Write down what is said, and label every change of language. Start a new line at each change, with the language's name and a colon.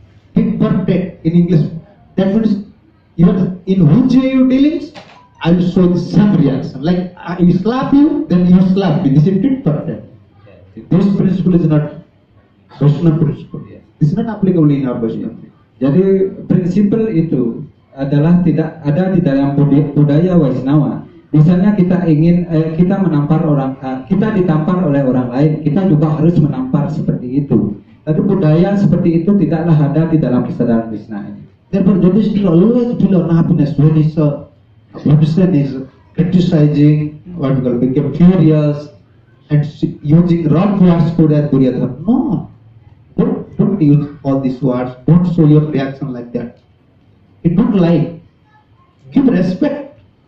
English: Tit for tat. English. That means even in which way you dealing, I will show the same reaction. Like I slap you, then you slap me. This is tit for tat. This principle is not Vaishnava principle. This is not applicable in our Vaishnava.
Indonesian: Jadi prinsipal itu adalah tidak ada di dalam budaya Waisnawa. Misalnya kita ingin kita menampar orang, kita ditampar oleh orang lain, kita juga harus menampar seperti itu. Tapi budaya seperti itu tidaklah ada di dalam kesadaran Krishna ini.
English: Therefore, Yudhishthira always feel unhappiness when his Vibhishan is criticizing, what we call, became furious and using rough words toward Duryodhana. No, don't use all these words. Don't show your reaction like that. It don't like. Give respect.